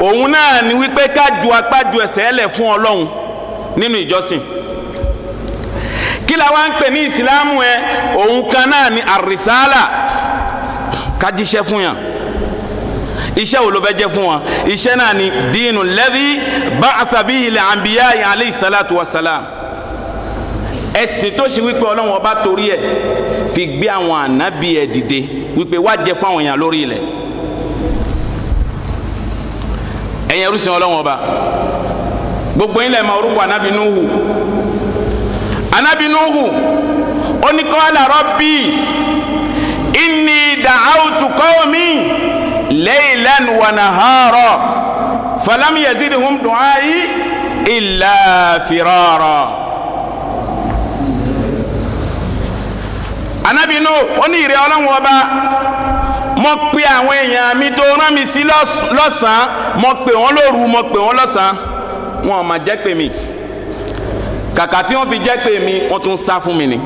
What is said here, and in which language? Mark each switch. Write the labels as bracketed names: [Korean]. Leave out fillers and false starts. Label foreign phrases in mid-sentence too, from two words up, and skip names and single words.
[Yoruba] òun náà ni wípé ká ju apá ju ẹsẹ̀ lẹ̀ fún Ọlọ́run nínú ìjọsìn. kí la wá ń pè ní ìsìlámù ẹ òun kan náà ni àrísálà, ká jíṣẹ́ fún yàn. iṣẹ́ wo ló fẹ́ jẹ́ fún wọn? iṣẹ́ náà ni dínú lẹ́dí [Arabic] بعث به الأنبياء عليهم الصلاة والسلام, [Yoruba] ẹ̀sìn tó ṣe wípé Ọlọ́run ọba torí ẹ̀ fi gbé àwọn ànábì ẹ̀ dìde wípé wá jẹ́ fún àwọn èèyàn lórí ilẹ̀. ẹ̀yin ẹrú sìn Ọlọ́run ọba, gbogbo yín lè mọ orúkọ ànábì Nuhu. ànábì Nuhu ó ní [Arabic] قال رب إني دعوت قومي ليلا ونهارا فلم يزدهم دعائي إلا فرارا. [Yoruba] ànábì Nuhu ó ní ìrẹ Ọlọ́run ọba, mo pe àwọn èèyàn mi tó rán mi sí lọ́sàn-án, mo pè wọ́n lóru, mo pè wọ́n lọ́sàn-án, wọn ò mà jẹ́ pè mí. kàkà tí wọ́n fi jẹ́ pè mí, wọ́n tún sá fún mi ni.